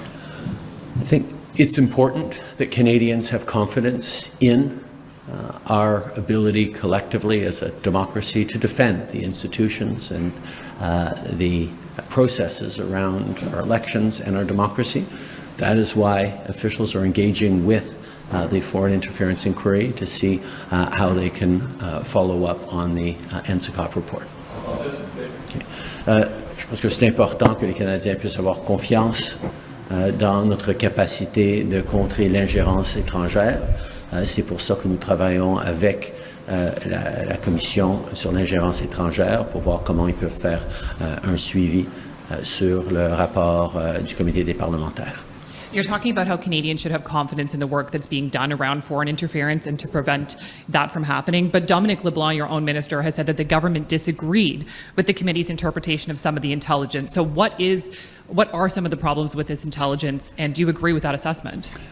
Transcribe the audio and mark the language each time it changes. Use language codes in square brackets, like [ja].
[en] I think it's important that Canadians have confidence in our ability collectively as a democracy to defend the institutions and the processes around our elections and our democracy. That is why officials are engaging with the foreign interference inquiry to see how they can follow up on the NSICOP report. [fr] Je pense que c'est important que les Canadiens puissent avoir confiance dans notre capacité de contrer l'ingérence étrangère. C'est pour ça que nous travaillons avec la Commission sur l'ingérence étrangère pour voir comment ils peuvent faire un suivi sur le rapport du Comité des parlementaires. [en] You're talking about how Canadians should have confidence in the work that's being done around foreign interference and to prevent that from happening. But Dominic LeBlanc, your own minister, has said that the government disagreed with the committee's interpretation of some of the intelligence. So what are some of the problems with this intelligence, and do you agree with that assessment?